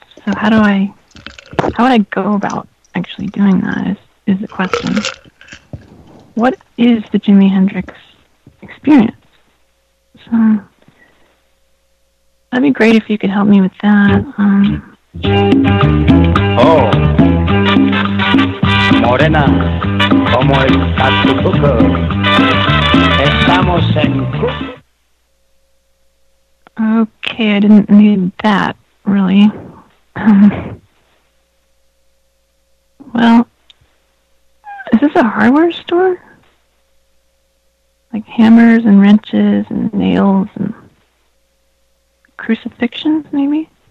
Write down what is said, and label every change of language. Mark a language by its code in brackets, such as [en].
[en] So how would I go about actually doing that is the question. What is the Jimi Hendrix experience? So that'd be great if you could help me with that. [es] Oh, Morena, ¿cómo está tu cuco? Estamos en cuco. [en] Okay, I didn't need that, really. Well, is this a hardware store? Like hammers and wrenches and nails and crucifixions, maybe?